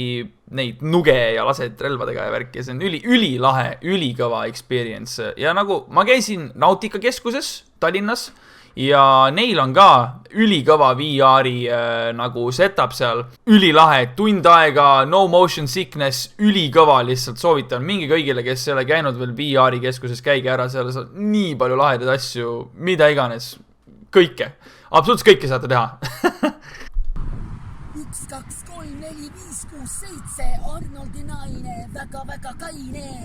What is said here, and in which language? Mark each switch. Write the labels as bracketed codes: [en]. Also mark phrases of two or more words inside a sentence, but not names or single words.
[et] neid nuge ja lased relvadega ja värki ja see on ülilahe, ülikõva experience ja nagu ma käisin Nautika keskuses Tallinnas ja neil on ka ülikõva VR-i nagu setup seal, ülilahe, tund aega, [en] no motion sickness, [et] ülikõva lihtsalt soovitan mingi kõigile, kes ei ole käinud veel VR-i keskuses, käige ära, seal on nii palju lahedaid asju, mida iganes, kõike. Absoluutselt kõike saate teha. 1, 2, 3, 4, 5, 6, 7 Arnoldi naine, väga kaine.